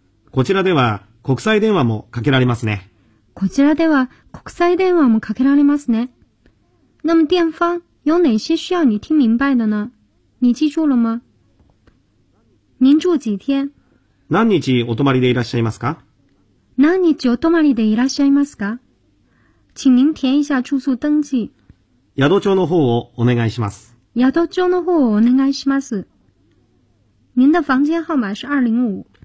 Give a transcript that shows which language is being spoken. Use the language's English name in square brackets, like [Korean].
[Japanese] こちらでは国際電話もかけられますね。こちらでは国際電話もかけられますね。 [Chinese] 那么电方有哪些需要你听明白的呢？你记住了吗？您住几天？ [Japanese] 何日お泊まりでいらっしゃいますか？何日お泊まりでいらっしゃいますか？ [Chinese] 请您填一下住宿登记。 [Japanese] 宿帳の方をお願いします。宿帳の方をお願いします。 [Chinese] 您的房间号码是205。